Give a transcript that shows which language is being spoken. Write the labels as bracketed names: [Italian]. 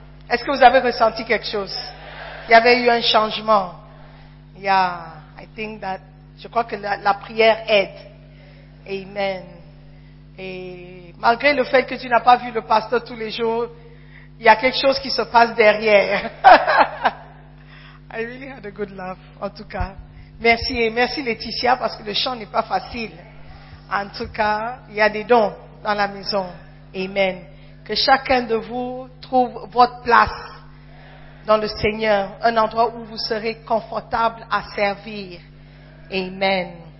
[French] Est-ce que vous avez ressenti quelque chose? Il y avait eu un changement. [English] Yeah, I think that, [French] je crois que la prière aide. Amen. Et malgré le fait que tu n'as pas vu le pasteur tous les jours, il y a quelque chose qui se passe derrière. [English] I really had a good laugh, [French] en tout cas. Merci et merci Laetitia parce que le chant n'est pas facile. En tout cas, il y a des dons dans la maison. Amen. Que chacun de vous trouve votre place dans le Seigneur, un endroit où vous serez confortable à servir. Amen.